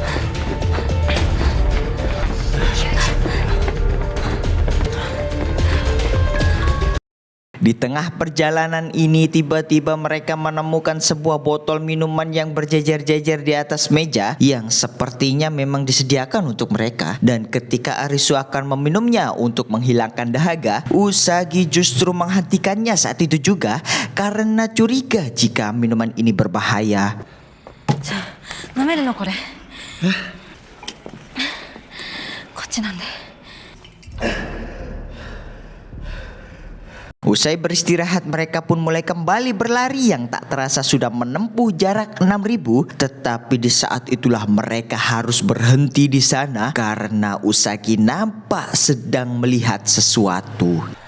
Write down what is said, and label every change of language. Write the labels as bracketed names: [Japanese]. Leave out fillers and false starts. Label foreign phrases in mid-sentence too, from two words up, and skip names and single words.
[Indonesian] Di tengah perjalanan ini tiba-tiba mereka menemukan sebuah botol minuman yang berjejer-jejer di atas meja yang sepertinya memang disediakan untuk mereka. Dan ketika Arisu akan meminumnya untuk menghilangkan dahaga, Usagi justru menghentikannya saat itu juga karena curiga jika minuman ini berbahaya. [Japanese] 飲めるのこれこっちなんで [Indonesian] Usai beristirahat mereka pun mulai kembali berlari yang tak terasa sudah menempuh jarak 6.000. Tetapi di saat itulah mereka harus berhenti di sana karena Usagi nampak sedang melihat sesuatu.